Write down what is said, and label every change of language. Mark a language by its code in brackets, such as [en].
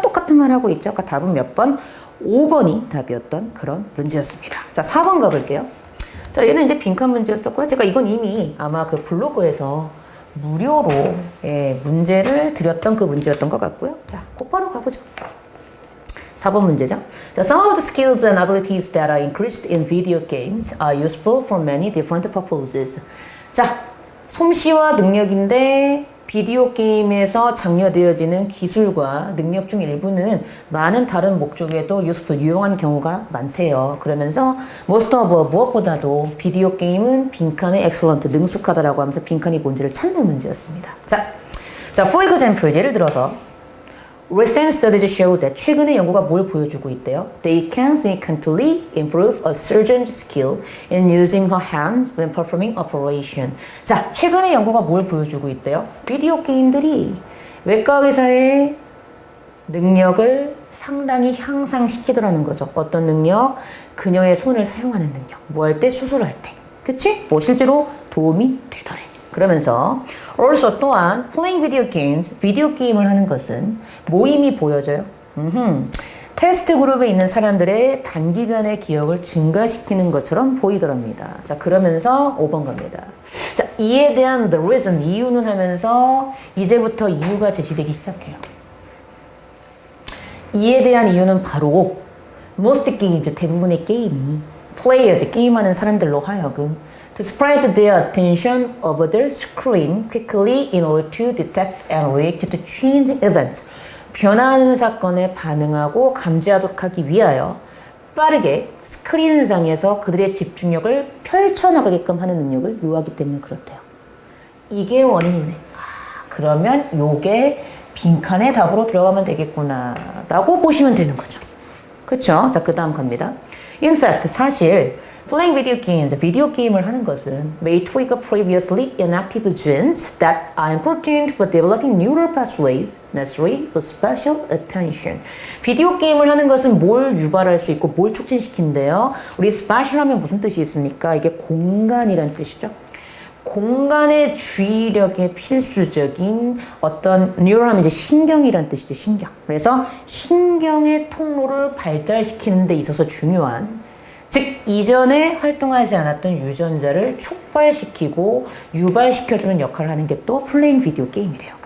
[ko] 똑같은 말 하고 있죠. 그러니까 답은 몇 번? 5번이 답이었던 그런 문제였습니다. 자, 4번 가볼게요. 자, 얘는 이제 빈칸 문제였었고요. 제가 이건 이미 아마 그 블로그에서 무료로 문제를 드렸던 그 문제였던 것 같고요. 자, 곧바로 가보죠. 4번 문제죠. [en] 자, some of the skills and abilities that are increased in video games are useful for many different purposes. [ko] 자, 솜씨와 능력인데 비디오 게임에서 장려되어지는 기술과 능력 중 일부는 많은 다른 목적에도 유용한 경우가 많대요. 그러면서 [en] most of [ko] 무엇보다도 비디오 게임은 빈칸의 excellent, 능숙하다라고 하면서 빈칸이 뭔지를 찾는 문제였습니다. 자, [en] for example, [ko] 예를 들어서 [en] Recent studies show that [ko] 최근의 연구가 뭘 보여주고 있대요? [en] They can significantly improve a surgeon's skill in using her hands when performing operation. [ko] 자, 최근의 연구가 뭘 보여주고 있대요? 비디오 게임들이 외과 의사의 능력을 상당히 향상시키더라는 거죠. 어떤 능력? 그녀의 손을 사용하는 능력. 뭐 할 때? 수술할 때. 그치? 뭐 실제로 도움이 되더래. 그러면서 also 또한 [en] playing video games, [ko] 비디오 게임을 하는 것은 모임이 보여져요. 테스트 그룹에 있는 사람들의 단기간의 기억을 증가시키는 것처럼 보이더랍니다. 자, 그러면서 5번 갑니다. 자, 이에 대한 [en] the reason, [ko] 이유는 하면서 이제부터 이유가 제시되기 시작해요. 이에 대한 이유는 바로 [en] most games, [ko] 대부분의 게임이 [en] players, [ko] 게임하는 사람들로 하여금 [en] to spread their attention over their screen quickly in order to detect and react to changing events. [ko] 변화하는 사건에 반응하고 감지하기 위하여 빠르게 스크린상에서 그들의 집중력을 펼쳐나가게끔 하는 능력을 요하기 때문에 그렇대요. 이게 원인이네. 그러면 요게 빈칸의 답으로 들어가면 되겠구나 라고 보시면 되는 거죠. 그쵸? 자, 그 다음 갑니다. [en] In fact, [ko] 사실 [en] playing video games, [ko] 비디오 게임을 하는 것은 [en] may trigger previously inactive genes that are important for developing neural pathways necessary for special attention. [ko] 비디오 게임을 하는 것은 뭘 유발할 수 있고 뭘 촉진시킨대요? 우리 spatial 하면 무슨 뜻이 있습니까? 이게 공간이란 뜻이죠. 공간의 주의력에 필수적인 어떤 뉴럴 하면 이제 신경이란 뜻이죠. 신경. 그래서 신경의 통로를 발달시키는 데 있어서 중요한, 즉 이전에 활동하지 않았던 유전자를 촉발시키고 유발시켜주는 역할을 하는 게 또 플레잉 비디오 게임이래요.